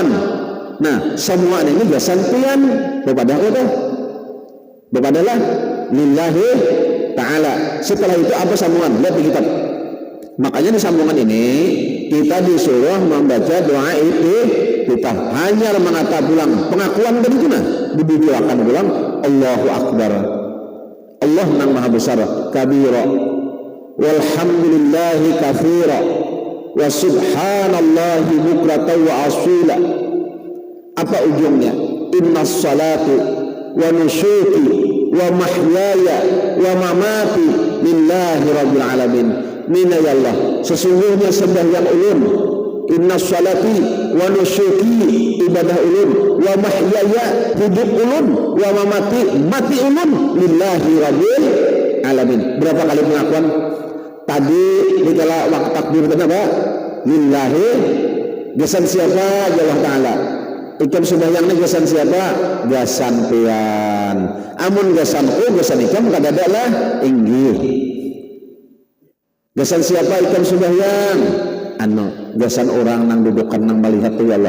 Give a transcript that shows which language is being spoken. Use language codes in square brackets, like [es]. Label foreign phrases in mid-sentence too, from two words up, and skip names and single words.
[bjn] Nah semua ini gasan pian bepadalah [ar] لله تعالى. [bjn] Setelah itu apa sambungan? Lihat di kitab. Makanya di sambungan ini kita disuruh membaca doa itu, kita hanya mengata pulang pengakuan dari itu nah dibicarakan pulang [ar] الله أكبر, [bjn] Allah nang maha besar [ar] كبيرا والحمد لله كثيرا وسبحان الله بكرة وأصيلا. [bjn] Apa ujungnya? [ar] إن صلاتي ونسكي ومحياي ومماتي لله رب العالمين. [bjn] Mina ya Allah, sesungguhnya sembahyang ulun, [ar] إن صلاتي ونسكي [bjn] ibadah ulun, [ar] ومحياي [bjn] hidup ulun, [ar] ومماتي [bjn] mati ulun [ar] لله رب العالمين. [bjn] Berapa kali pengakuan? Tadi di kala waktu takbir itu apa? Lillahi, gasan siapa? Allah Ta'ala. Ikam sembahyangnya gasan siapa? Gasan pian. Amun gasanku, gasan ikam kadada lah inggih. Gasan siapa ikam sembahyang? Gasan orang nang dudukan nang melihat tu ya Allah.